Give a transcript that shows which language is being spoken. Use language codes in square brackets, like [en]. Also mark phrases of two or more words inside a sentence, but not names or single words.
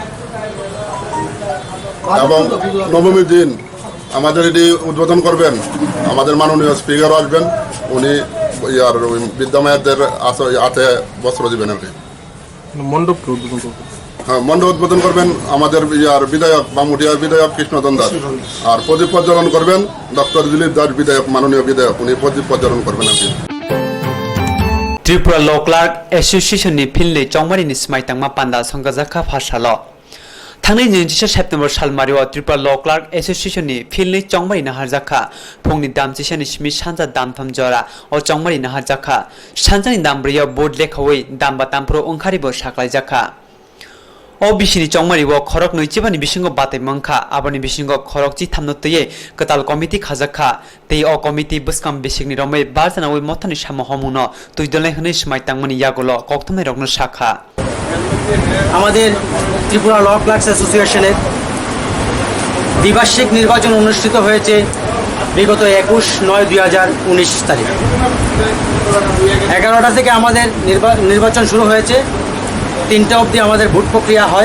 [bn] এবং নবমীর দিন আমাদের এটি উদ্বোধন করবেন আমাদের মাননীয় স্পিকারও আসবেন উনি ইয়ার বিদ্যামায়েরদের হাতে বস্ত্র দিবেন আর কি মণ্ডপ উদ্বোধন করবেন আমাদের ইয়ার বিধায়ক বামুটিয়ার বিধায়ক কৃষ্ণচন্দ্র দাস আর প্রদীপ প্রজ্বলন করবেন ডক্টর দিলীপ দাস বিধায়ক মাননীয় বিধায়ক উনি প্রদীপ প্রজ্বলন করবেন আর কি [trp] Tripura Law Clerk Association ni philni chongmari ni smai tangma panda songkajaka phasalo Thangnai 29 September salmario Tripura Law Clerk Association ni philni chongmari na harjaka phongni damchisa ni smi sanja damtham jora o chongmari na harjaka sanjani dambriya board lekhawai damba tampro ongkharibo saklaijaka O bisini chongmari wo khorok noichibani bisingo batai mangkha abani bisingo khorok chi thamno teye katal committee khajakha tei o committee buskam bisikni romai barjana oi mothani samo homuno tuidolai hne smai tangmani yagolo kokthumai rokno shakha [bn] আমাদের ত্রিপুরা ল ক্লার্কস অ্যাসোসিয়েশনের দ্বিবার্ষিক নির্বাচন অনুষ্ঠিত হয়েছে বিগত 21/9/2019 তারিখ 11টা থেকে আমাদের নির্বাচন শুরু হয়েছে। 3টা অবধি আমাদের ভোট প্রক্রিয়া হয়।